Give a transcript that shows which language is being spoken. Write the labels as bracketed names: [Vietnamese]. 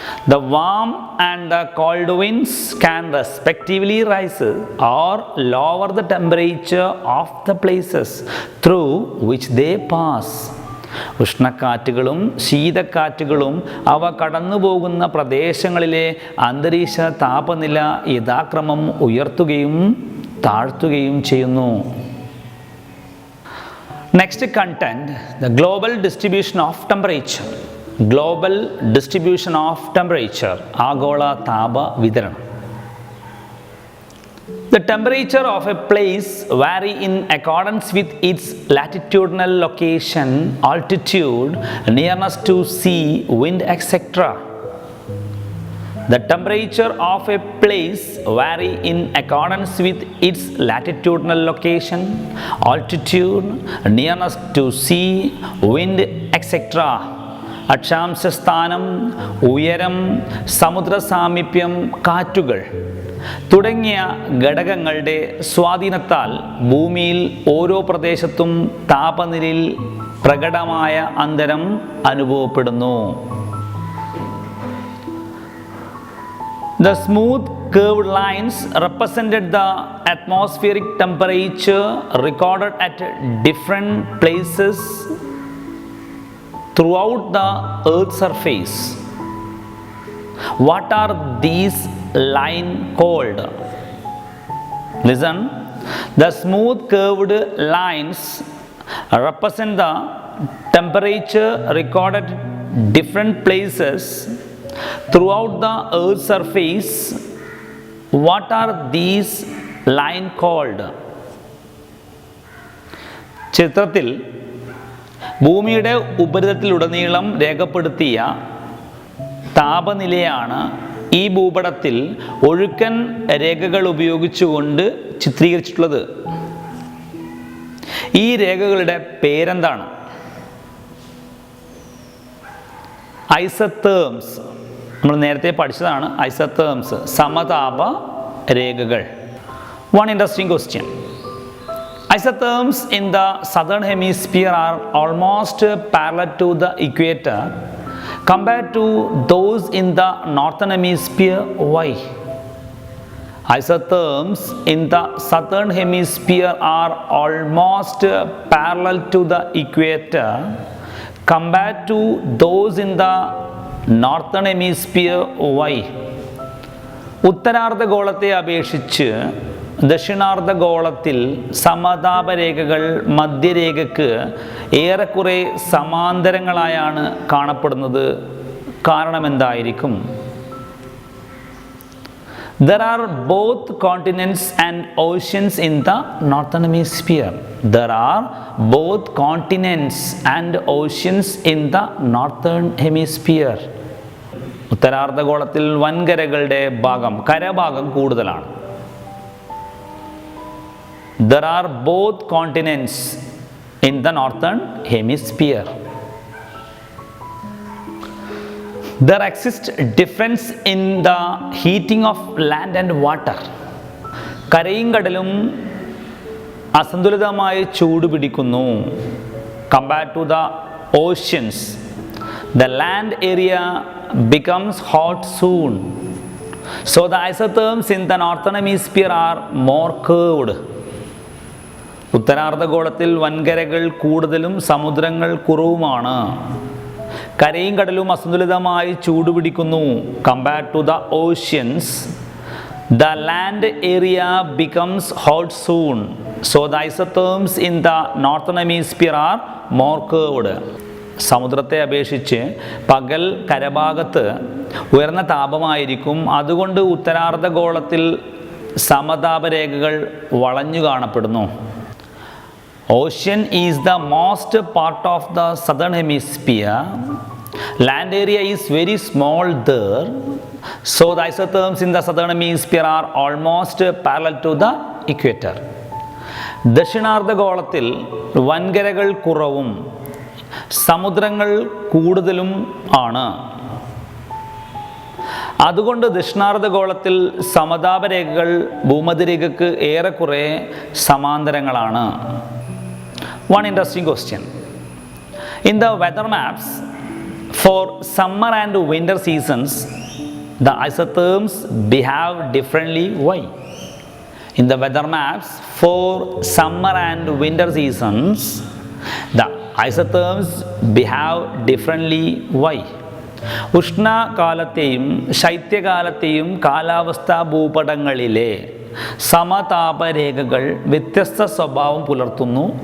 [English] The warm and the cold winds can respectively rise or lower the temperature of the places through which they pass. [Malayalam] ഉഷ്ണക്കാറ്റുകളും ശീതക്കാറ്റുകളും അവ കടന്നുപോകുന്ന പ്രദേശങ്ങളിലെ അന്തരീക്ഷ താപനില യഥാക്രമം ഉയർത്തുകയും താഴ്ത്തുകയും ചെയ്യുന്നു. [English] Next content, the global distribution of temperature. Global distribution of temperature, [Malayalam] ആഗോള താപ വിതരണം. [English] The temperature of a place vary in accordance with its latitudinal location, altitude, nearness to sea, wind, etc. The temperature of a place vary in accordance with its latitudinal location, altitude, nearness to sea, wind, etc. [Malayalam] അക്ഷാംശസ്ഥാനം, ഉയരം, സമുദ്ര സാമീപ്യം, കാറ്റുകൾ തുടങ്ങിയ ഘടകങ്ങളുടെ സ്വാധീനത്താൽ ഭൂമിയിൽ ഓരോ പ്രദേശത്തും താപനിലയിൽ പ്രകടമായ അന്തരം അനുഭവപ്പെടുന്നു. [English] The smooth curved lines represented the atmospheric temperature recorded at different places throughout the Earth's surface. What are these lines called? Listen. The smooth curved lines represent the temperature recorded at different places throughout the Earth's surface. What are these lines called? [Malayalam] ചിത്രത്തിൽ ഭൂമിയുടെ ഉപരിതലത്തിലുടനീളം രേഖപ്പെടുത്തിയ താപനിലയാണ് ഈ ഭൂപടത്തിൽ ഒഴുക്കൻ രേഖകൾ ഉപയോഗിച്ചുകൊണ്ട് ചിത്രീകരിച്ചിട്ടുള്ളത്. ഈ രേഖകളുടെ പേരെന്താണ്? ഐസോതേർംസ്. നമ്മൾ നേരത്തെ പഠിച്ചതാണ് ഐസോതേർംസ്, സമതാപ രേഖകൾ. [English] One interesting question. Isotherms in the southern hemisphere are almost parallel to the equator compared to those in the northern hemisphere. Why? Isotherms in the southern hemisphere are almost parallel to the equator compared to those in the northern hemisphere. Why? [Malayalam] ഉത്തരാർദ്ധഗോളത്തെ അപേക്ഷിച്ച് ദക്ഷിണാർദ്ധഗോളത്തിൽ സമതാപരേഖകൾ മധ്യരേഖയ്ക്ക് ഏറെക്കുറെ സമാന്തരങ്ങളായാണ് കാണപ്പെടുന്നത്. കാരണമെന്തായിരിക്കും? [English] There are both continents and oceans in the northern hemisphere. There are both continents and oceans in the northern hemisphere. [Malayalam] ഉത്തരാർദ്ധഗോളത്തിൽ വൻകരകളുടെ ഭാഗം, കരഭാഗം കൂടുതലാണ്. [English] There are both continents in the northern hemisphere. There exists difference in the heating of land and water. [Malayalam] കരയും കടലും അസന്തുലിതമായി ചൂട് പിടിക്കുന്നു. [English] Compared to the oceans, the land area becomes hot soon. So the isotherms in the northern hemisphere are more curved. [Malayalam] ഉത്തരാർദ്ധഗോളത്തിൽ വൻകരകൾ കൂടുതലും സമുദ്രങ്ങൾ കുറവുമാണ്. കരയും കടലും അസന്തുലിതമായി ചൂടുപിടിക്കുന്നു. [English] Compared to the oceans, the land area becomes hot soon. So the isotherms in the northern hemisphere are more curved. [Malayalam] സമുദ്രത്തെ അപേക്ഷിച്ച് പകൽ കരഭാഗത്ത് ഉയർന്ന താപമായിരിക്കും. അതുകൊണ്ട് ഉത്തരാർദ്ധഗോളത്തിൽ സമതാപരേഖകൾ വളഞ്ഞു കാണപ്പെടുന്നു. [English] Ocean is the most part of the southern hemisphere. Land area is very small there. So the isotherms in the southern hemisphere are almost parallel to the equator. [Malayalam] ദക്ഷിണാർദ്ധഗോളത്തിൽ വൻകരകൾ കുറവും സമുദ്രങ്ങൾ കൂടുതലും ആണ്. അതുകൊണ്ട് ദക്ഷിണാർദ്ധഗോളത്തിൽ സമതാപരേഖകൾ ഭൂമധ്യരേഖയ്ക്ക് ഏറെക്കുറെ സമാന്തരങ്ങളാണ്. [English] One interesting question. In the weather maps for summer and winter seasons, the isotherms behave differently. Why? In the weather maps for summer and winter seasons, the isotherms behave differently. Why? [Malayalam] ഉഷ്ണകാലത്തെയും ശൈത്യകാലത്തെയും കാലാവസ്ഥാ ഭൂപടങ്ങളിലെ സമതാപരേഖകൾ വ്യത്യസ്ത സ്വഭാവം പുലർത്തുന്നു.